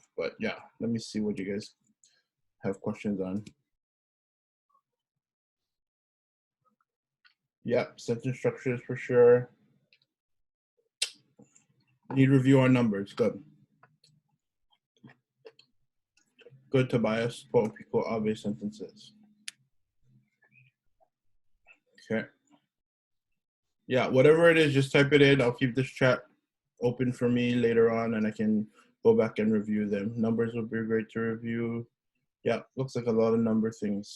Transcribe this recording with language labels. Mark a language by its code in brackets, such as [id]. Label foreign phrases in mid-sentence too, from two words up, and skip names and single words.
[en] But yeah, let me see what you guys have questions on. Yep, sentence structures for sure. Need review on numbers, good. Good, Tobias, [haw] poʻopiko ʻawe sentences. [en] Okay. Yeah, whatever it is, just type it in. I'll keep this chat open for me later on and I can go back and review them. Numbers would be great to review. Yeah, looks like a lot of number things.